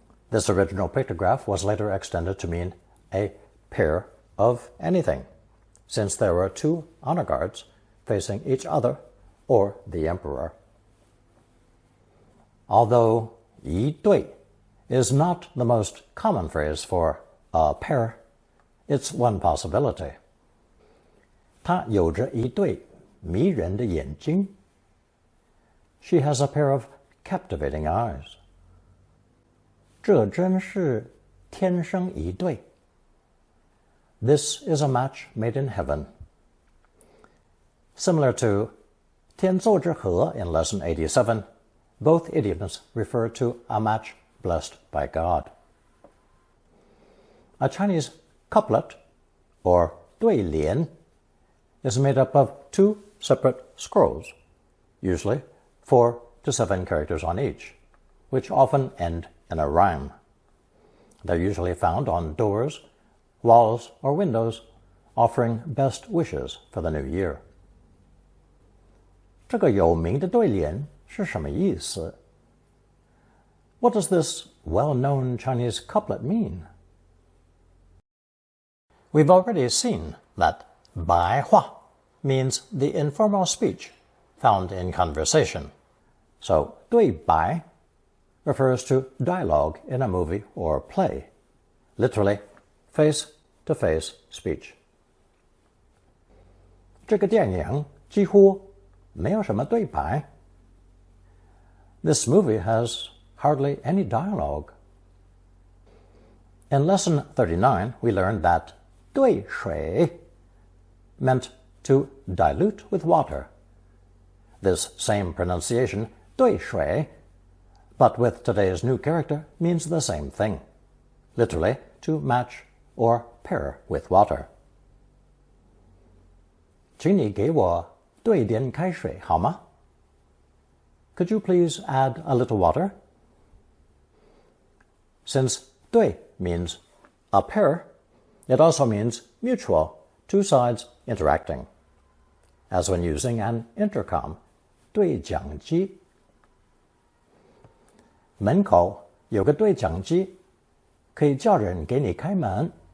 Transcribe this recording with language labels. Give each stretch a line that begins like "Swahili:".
English: This original pictograph was later extended to mean a pair of anything, since there were two honor guards facing each other or the emperor. Although 一对 is not the most common phrase for a pair, it's one possibility.
Chinese: 她有着一对迷人的眼睛.
English: She has a pair of captivating eyes.
Chinese: 这真是天生一对.
English: This is a match made in heaven. Similar to 天作之合 in Lesson 87, both idioms refer to a match blessed by God. A Chinese couplet, or 对联, is made up of two separate scrolls, usually 4 to 7 characters on each, which often end in a rhyme. They're usually found on doors, walls, or windows, offering best wishes for the new year.
Chinese: 这个有名的对联是什么意思?
English: What does this well-known Chinese couplet mean? We've already seen that 白话 means the informal speech found in conversation. So 对白 refers to dialogue in a movie or play, literally face-to-face speech.
Chinese: 这个电影几乎没有什么对白.
English: This movie has hardly any dialogue. In Lesson 39, we learned that 兑水 meant to dilute with water. This same pronunciation, 兑水, but with today's new character, means the same thing, literally to match or pair with water.
Chinese: 请你给我兑点开水好吗?
English: Could you please add a little water? Since 对 means a pair, it also means mutual, two sides interacting, as when using an intercom, 对讲机.
Chinese: 门口有个对讲机，可以叫人给你开门.